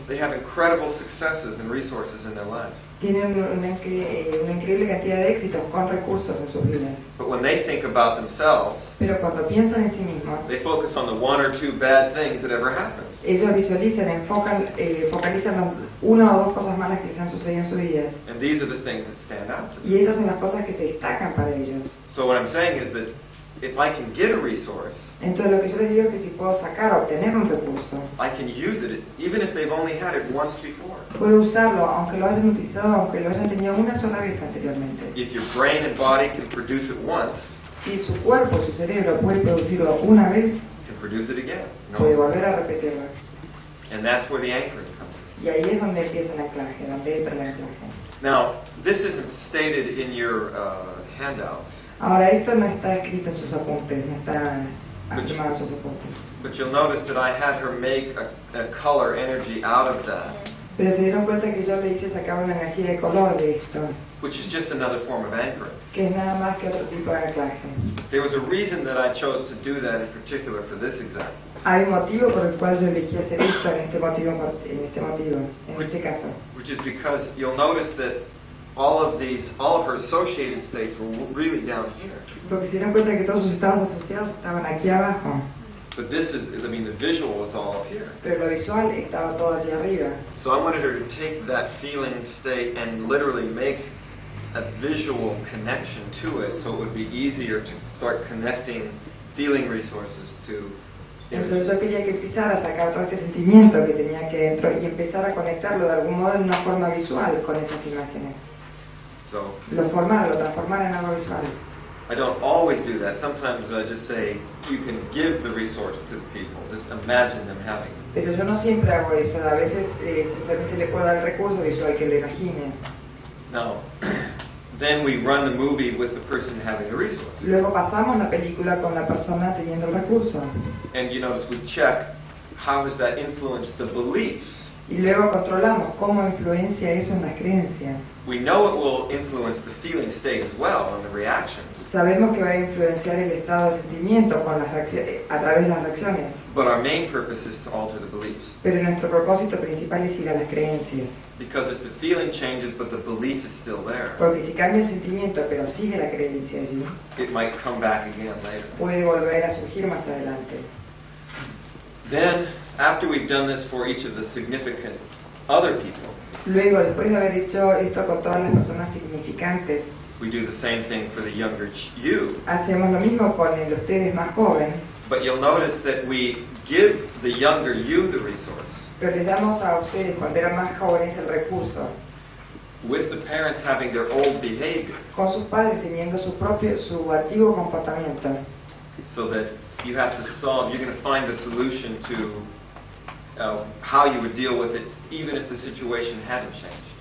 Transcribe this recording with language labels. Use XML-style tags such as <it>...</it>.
<en>They have incredible successes and resources in their life.</en> <es>Tienen una increíble cantidad de éxitos con recursos en sus vidas.</es> <en>But when they think about themselves,</en> <es>Pero cuando piensan en sí mismos,</es> <en>they focus on the one or two bad things that ever happened.</en> <es>ellos visualizan, focalizan las una o dos cosas malas que les han sucedido en su vida.</es> <en>And these are the things that stand out to them.</en> <es>Y esas son las cosas que se destacan para ellos.</es> <en>So what I'm saying is that if I can get a resource,</en> <es>Entonces lo que yo les digo es que si puedo sacar o obtener un recurso,</es> <en>I can use it even if they've only had it once before.</en> <es>puedo usarlo aunque lo hayan utilizado, aunque lo hayan tenido una sola vez anteriormente.</es> <en>If your brain and body can produce it once,</en> <es>Si su cuerpo, su cerebro puede producirlo una vez,</es> <en>it can produce it again.</en> <es>puede No. volver a repetirlo.</es> <en>And that's where the anchoring comes in.</en> <es>Y ahí es donde empieza el anclaje, donde entra el anclaje.</es> <en>Now, this isn't stated in your handouts,</en> <es>Ahora, esto no está escrito en sus apuntes, no está afirmado en sus apuntes.</es> <en>but you'll notice that I had her make a color energy out of that,</en> <es>Pero se dieron cuenta que yo le hice sacar una energía de color de esto,</es> <en>which is just another form of anchoring.</en> <es>que es nada más que otro tipo de anclaje.</es> <en>There was a reason that I chose to do that in particular for this example.</en> <es>Hay un motivo por el cual yo elegí hacer esto en este motivo, en este caso.</es> <en>Which is because you'll notice that all of her associated states were really down here.</en> <es>Porque se dieron cuenta que todos sus estados asociados estaban aquí abajo,</es> <en>But this is, the visual was all up here.</en> <es>pero lo visual estaba todo allí arriba.</es> <en>So I wanted her to take that feeling state and literally make a visual connection to it so it would be easier to start connecting feeling resources to</en> <es>Entonces yo quería que empezara a sacar todo este sentimiento que tenía aquí dentro y empezar a conectarlo de algún modo en una forma visual con esas imágenes.</es> <en>So</en> <es>Lo transformar en algo visual.</es> <en>I don't always do that. Sometimes I just say you can give the resource to the people. Just imagine them having it.</en> <es>Pero yo no siempre hago eso, a veces simplemente le puedo dar el recurso visual que lo imagine.</es> <en>Now, then we run the movie with the person having the resource.</en> <es>Luego pasamos la película con la persona teniendo el recurso.</es> <en>And you notice we check how has that influenced the beliefs.</en> <es>Y luego controlamos cómo influencia eso en las creencias.</es> <en>We know it will influence the feeling state as well and the reactions.</en> <es>Sabemos que va a influenciar el estado de sentimiento con a través de las reacciones.</es> <en>But our main purpose is to alter the beliefs.</en> <es>Pero nuestro propósito principal es ir a las creencias.</es> <en>Because if the feeling changes but the belief is still there,</en> <es>Porque si cambia el sentimiento pero sigue la creencia allí,</es> <en>it might come back again later.</en> <es>puede volver a surgir más adelante.</es> <en>Then, after we've done this for each of the significant other people,</en> <es>Luego, después de haber hecho esto con todas las personas significantes,</es> <en>we do the same thing for the younger you.</en> <es>hacemos lo mismo con el ustedes más joven,</es> <en>But you'll notice that we give the younger you the resource,</en> <es>pero les damos a ustedes cuando eran más jóvenes el recurso,</es> <en>with the parents having their old behavior,</en> <es>con sus padres teniendo su antiguo comportamiento.</es> <en>so that you have to solve, you're going to find a solution to how you would deal with it, even if the situation hadn't changed.</en>